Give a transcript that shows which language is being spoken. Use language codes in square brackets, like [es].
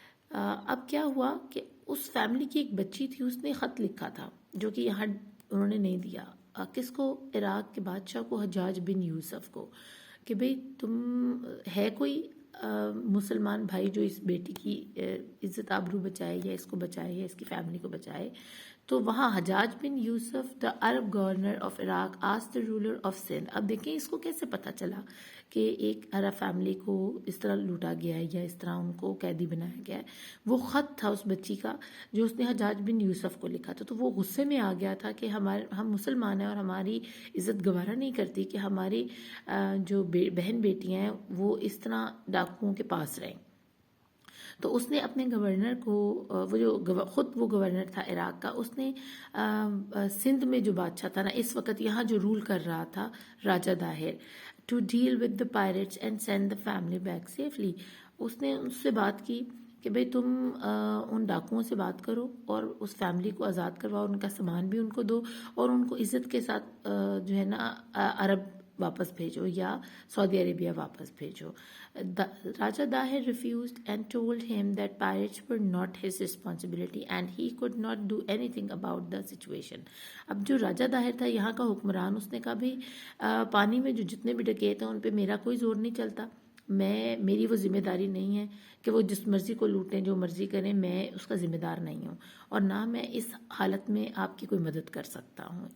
[ur] اب کیا ہوا کہ اس فیملی کی ایک بچی تھی، اس نے خط لکھا تھا جو کہ یہاں انہوں نے نہیں دیا. کس کو؟ عراق کے بادشاہ کو، حجاج بن یوسف کو، کہ بھئی تم ہے کوئی مسلمان بھائی جو اس بیٹی کی عزت آبرو بچائے یا اس کو بچائے یا اس کی فیملی کو بچائے. تو وہاں [en] Hajjaj bin Yusuf the Arab governor of Iraq asked the ruler of Sindh. [ur] اب دیکھیں اس کو کیسے پتہ چلا کہ ایک عرب فیملی کو اس طرح لوٹا گیا ہے یا اس طرح ان کو قیدی بنایا گیا ہے. وہ خط تھا اس بچی کا جو اس نے حجاج بن یوسف کو لکھا تھا. تو وہ غصے میں آ گیا تھا کہ ہم مسلمان ہیں اور ہماری عزت گوارا نہیں کرتی کہ ہماری جو بہن بیٹیاں ہیں وہ اس طرح ڈاکوؤں کے پاس رہیں. تو اس نے اپنے گورنر کو، خود وہ گورنر تھا عراق کا، اس نے سندھ میں جو بادشاہ تھا نا اس وقت یہاں جو رول کر رہا تھا، راجہ Dahir, [en] To deal with the pirates and send the family back safely. [ur] اس نے ان سے بات کی کہ بھئی تم ان ڈاکوؤں سے بات کرو اور اس فیملی کو آزاد کرواؤ، ان کا سامان بھی ان کو دو اور ان کو عزت کے ساتھ جو ہے نا عرب واپس بھیجو یا سعودی عربیہ واپس بھیجو. [en] Raja Dahir refused and told him that pirates were not his responsibility and he could not do anything about the situation. [ur] اب جو راجہ داہر تھا یہاں کا حکمران، اس نے کہا بھی پانی میں جو جتنے بھی ڈکیت ہیں ان پہ میرا کوئی زور نہیں چلتا، میری وہ ذمہ داری نہیں ہے کہ وہ جس مرضی کو لوٹیں جو مرضی کریں، میں اس کا ذمہ دار نہیں ہوں اور نہ میں اس حالت میں آپ کی کوئی مدد کر سکتا ہوں.